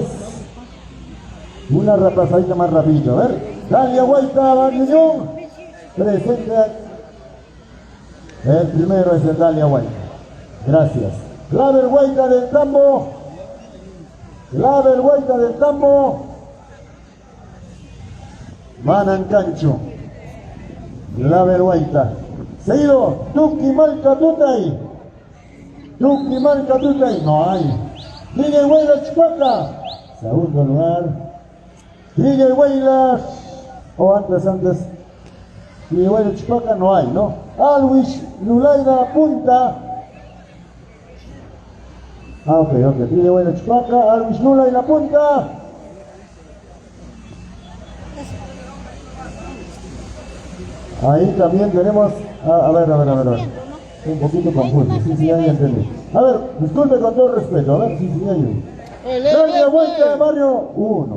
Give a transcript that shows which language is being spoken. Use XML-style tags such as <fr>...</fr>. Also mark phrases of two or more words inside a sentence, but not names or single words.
<es>Una repasadita más rapidito, a ver. Dalia Guaita, Barrio Unión, presente. El primero es el Dalia Guaita. Gracias. Clavel Guaita del Tambo. Clavel Guaita del Tambo. Manancancho, Clavel Guaita. Seguido, Tuquimalca, Tutay. Tuquimalca, Tutay. No hay. Villa y Guaylas, Chupaca. Segundo lugar. Villa y Guaylas. O antes. Villa y Guaylas, Chupaca no hay, ¿no? Alwis, Lulaida, Punta. Ok. Villa y Guaylas, Chupaca. Alwis, Lulaida, Punta. Ahí también tenemos A ver. Un poquito confuso. Sí, ya entendí. A ver, disculpe con todo respeto. A ver, sí, ahí. Dale vuelta de barrio, 1.</es>